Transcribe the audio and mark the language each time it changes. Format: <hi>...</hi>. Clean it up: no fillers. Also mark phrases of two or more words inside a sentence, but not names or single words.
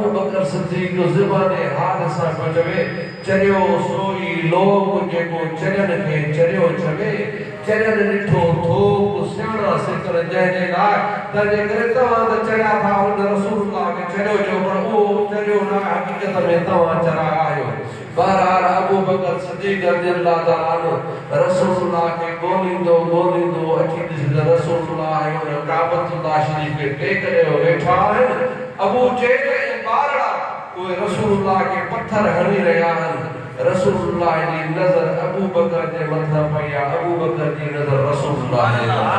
<sd>बकर सिद्दीक़ ज़बाने हाल सां पियो चवे चरियो सोई लोग जेको चरियनि खे चरियो चवे चरियनि ॾिठो थोक सियाणा सिकर जंहिंजे लाइ त जेकॾहिं तव्हां त चरिया था हुन रसूलुल्लाह खे चरियो जो पर उहो चरियो न हक़ीक़त में तव्हां चराया आहियो बहरहाल अबू बकर सिद्दीक़</sd> <ar>رضي الله تعالى عنه</ar> <sd>रसूलुल्लाह खे ॻोल्हींदो अची ॾिसंदो रसूलुल्लाह हुन काबतुल्लाह शरीफ़ खे टेक ॾियो वेठा आहिनि अबू जहल ऐं ॿारड़ा उहे रसूलुल्लाह खे पत्थर हणी रहिया आहिनि रसूलुल्लाह जी नज़र अबू बकर जे मथां पई आहे अबू बकर जी नज़र रसूलुल्लाह जे</sd>